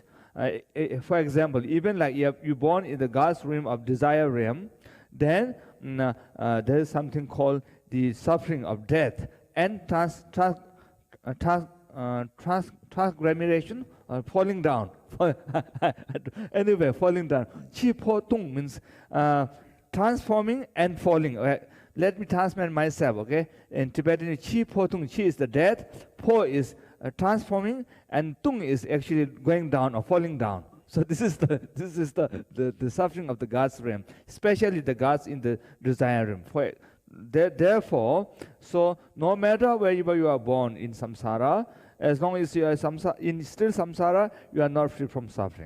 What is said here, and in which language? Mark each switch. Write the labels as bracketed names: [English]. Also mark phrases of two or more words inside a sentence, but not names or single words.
[English] For example, even like you're born in the God's realm of desire realm, then there is something called the suffering of death and transgression, falling down. Anyway, falling down. [Tibetan] འཆི་འཕོ་ལྟུང [English] means transforming and falling. Let me translate myself, okay? In Tibetan, [Tibetan] འཆི་འཕོ་ལྟུང, [English] chi is the death, po is transforming, and tung is actually going down or falling down. So this is the suffering of the God's realm, especially the gods in the desire realm. Therefore, so no matter wherever you are born in samsara, as long as you are still samsara, you are not free from suffering.